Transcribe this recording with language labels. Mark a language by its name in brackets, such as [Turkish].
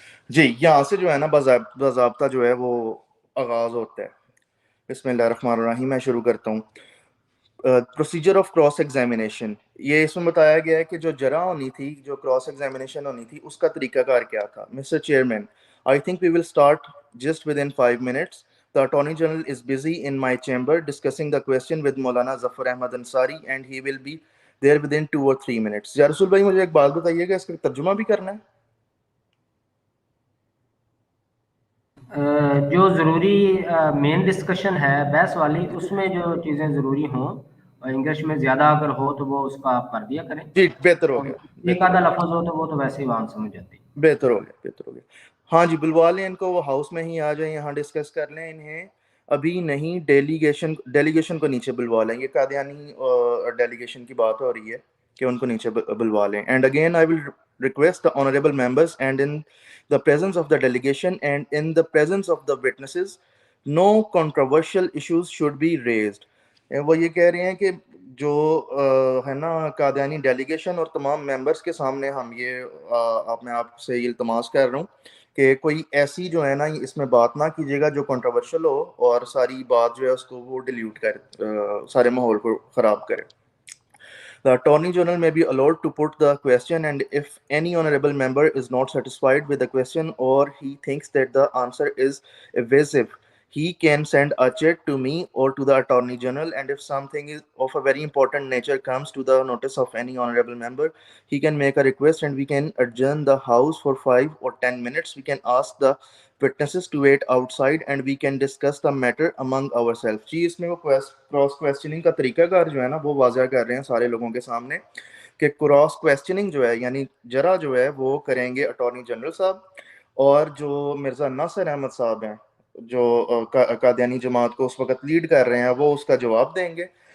[Urdu] جی, یہاں سے جو ہے نا باضابطہ جو ہے وہ آغاز ہوتا ہے. بسم اللہ الرحمن الرحیم. میں شروع کرتا ہوں. پروسیجر آف کراس ایگزامینیشن, یہ اس میں بتایا گیا ہے کہ جو جرا ہونی تھی, جو کراس ایگزامینیشن ہونی تھی, اس کا طریقہ کار کیا تھا. [English] Mister chairman, I think we will start just within 5 minutes. The Attorney General is busy in my chamber discussing the question with Maulana Zafar Ahmad Ansari and he will be there within 2 or 3 minutes. [Urdu] یا رسول بھائی مجھے ایک بات بتائیے گا, اس کا ترجمہ بھی کرنا ہے؟ جو ضروری مین ڈسکشن ہے بحث والی, اس میں جو چیزیں ضروری ہوں انگلش میں زیادہ اگر ہو تو وہ اس کا آپ کر دیا کریں. جی, بہتر ہو گیا. ایک آدھا لفظ ہو تو وہ تو ویسے ہی وہاں سمجھ جاتی. بہتر ہو گیا. ہاں جی, بلوا لیں ان کو, وہ ہاؤس میں ہی آ جائیں, یہاں ڈسکس کر لیں. انہیں ابھی نہیں, ڈیلیگیشن کو نیچے بلوا لیں. یہ قادیانی ڈیلیگیشن کی بات ہو رہی ہے کہ ان کو نیچے بلوا لیں. [English] And again I will request the honorable members and in the presence of the delegation and in the presence of the witnesses, no controversial issues should be raised. [Urdu] وہ یہ کہہ رہے ہیں کہ جو ہے نا قادیانی ڈیلیگیشن اور تمام ممبرس کے سامنے ہم یہ میں آپ سے یہ التماس کر رہا ہوں کہ کوئی ایسی جو ہے نا اس میں بات نہ کیجیے گا جو کنٹروورشل ہو اور ساری بات جو ہے اس کو وہ ڈیلیوٹ کر سارے ماحول کو خراب کرے. [English] The Attorney General may be allowed to put the question, and if any honorable member is not satisfied with the question or he thinks that the answer is evasive, he can send a chat to me or to the Attorney General, and if something is of a very important nature comes to the notice of any honorable member, he can make a request and we can adjourn the house for 5 or 10 minutes. We can ask the witnesses to wait outside and we can discuss the matter among ourselves. [Urdu] جی, اس میں وہ cross کویسچننگ کا طریقہ کار جو ہے نا وہ واضح کر رہے ہیں سارے لوگوں کے سامنے کہ کراس کویسچننگ جو ہے یعنی جرا جو ہے وہ کریں گے اٹارنی جنرل صاحب, اور جو مرزا ناصر احمد صاحب ہیں جو قادیانی جماعت کو اس وقت لیڈ کر رہے ہیں وہ اس کا جواب دیں گے.